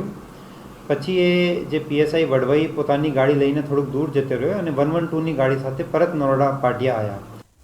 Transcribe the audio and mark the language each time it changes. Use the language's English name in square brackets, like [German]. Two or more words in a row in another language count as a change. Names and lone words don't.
[Gujarati] પછી એ જે પીએસઆઈ વડવઈ પોતાની ગાડી લઈને થોડુંક દૂર જતો રહ્યો અને 112ની ગાડી સાથે પરત નરોડા પાટિયા આવ્યા।